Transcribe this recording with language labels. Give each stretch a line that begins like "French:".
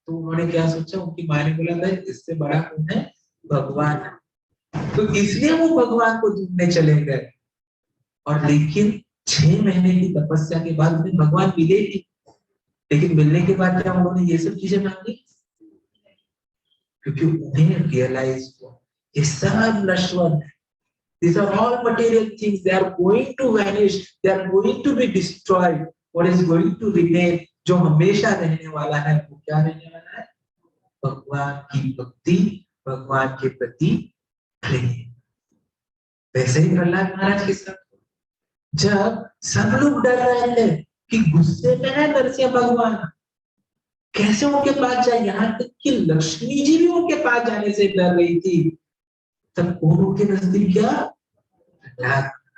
Hindi: तो उन्होंने क्या सोचा, उनकी माँ ने बोला था इससे बड़ा कौन है, भगवान है। तो इसलिए वो भगवान को ढूंढने चले गए, और लेकिन 6 महीने की तपस्या के बाद उन्हें भगवान मिले ही। लेकिन मिलने के बाद क्या उन्होंने ये सब चीजें मांगी, क्योंकि उन्हें रियलाइज हुआ ये सब नश्वर है।
English: These are all material things. They are going to vanish. They are going to be destroyed. What is going to remain?
Hindi: जो हमेशा रहने वाला है वो क्या रहने वाला है? भगवान की भक्ति, भगवान के प्रति प्रेम। वैसे ही प्रहलाद महाराज के साथ जब सब लोग डर रहे थे कि गुस्से में है नरसिंह भगवान, कैसे उनके पास जाए, यहाँ तक कि लक्ष्मी जी भी उनके पास जाने से डर रही थी, तब कौन उनके नजदीक गया? प्रहलाद।